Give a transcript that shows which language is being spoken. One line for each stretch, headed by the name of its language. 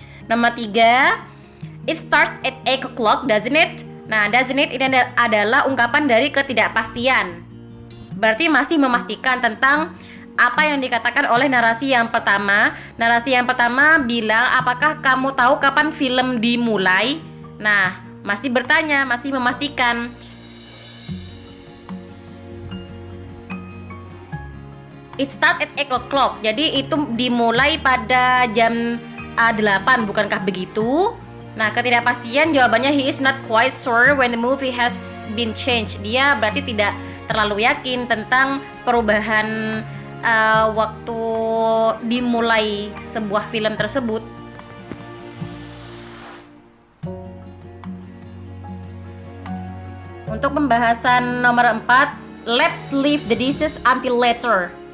English: Nomor 3, it starts at 8 o'clock, doesn't it?
Indonesian: Nah,
English: doesn't it
Indonesian: ini adalah ungkapan dari ketidakpastian. Berarti masih memastikan tentang apa yang dikatakan oleh narasi yang pertama. Narasi yang pertama bilang, apakah kamu tahu kapan film dimulai? Nah, masih bertanya, masih memastikan.
English: It start at 8 o'clock.
Indonesian: Jadi itu dimulai pada jam 8, bukankah begitu? Nah, ketidakpastian jawabannya
English: he is not quite sure when the movie has been changed.
Indonesian: Dia berarti tidak terlalu yakin tentang perubahan waktu dimulai sebuah film tersebut. Untuk pembahasan nomor 4,
English: let's leave the dishes until later.